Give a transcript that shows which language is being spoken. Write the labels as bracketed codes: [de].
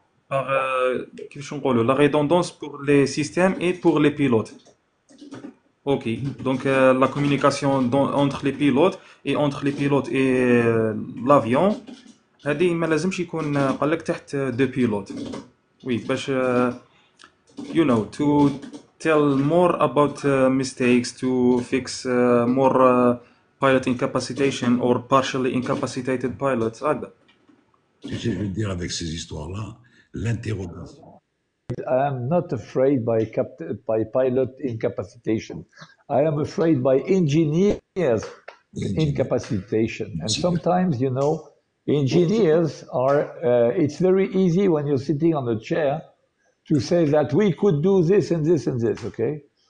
[fr] Par, [ar] كيفاش نقولوا, [fr] la redondance pour les systèmes et pour les pilotes. Ok, donc la communication entre les pilotes et l'avion, [ar] هذه ما لازمش يكون قال لك تحت [fr] deux pilotes. [en] Oui, باش to tell more about mistakes, to fix more pilot incapacitation or partially incapacitated pilots. [fr] Tu sais, je veux dire, avec ces histoires-là, l'interrogation. [en] I am not afraid by pilot incapacitation. I am afraid by engineers incapacitation. And sometimes, engineers are, it's very easy when you're sitting on a chair to say that we could do this and this and this, okay?